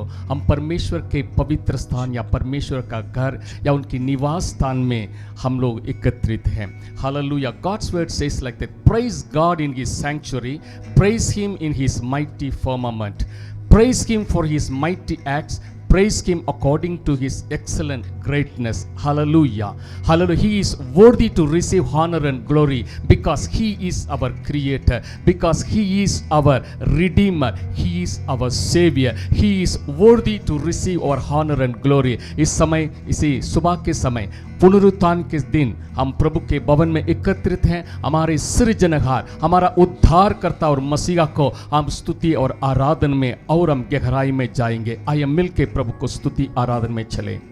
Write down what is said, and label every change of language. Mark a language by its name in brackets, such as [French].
[Hindi] हम परमेश्वर के पवित्र स्थान या परमेश्वर का घर या उनकी निवास स्थान में हम लोग एकत्रित हैं। Hallelujah. [English] God's word says like that, praise God in his sanctuary, praise him in his mighty firmament, praise him for his mighty acts, praise him according to his excellent greatness. Hallelujah. Hallelujah. He is worthy to receive honor and glory because he is our creator, because he is our redeemer, he is our savior. He is worthy to receive our honor and glory. [Hindi] इस समय, इसी सुबह के समय, पुनरुत्थान के दिन हम प्रभु के भवन में एकत्रित हैं। हमारे सृजनहार, हमारा उद्धारकर्ता और मसीहा को हम स्तुति और आराधन में और हम गहराई में जाएंगे। आइए मिल के प्रभु को स्तुति आराधन में चले।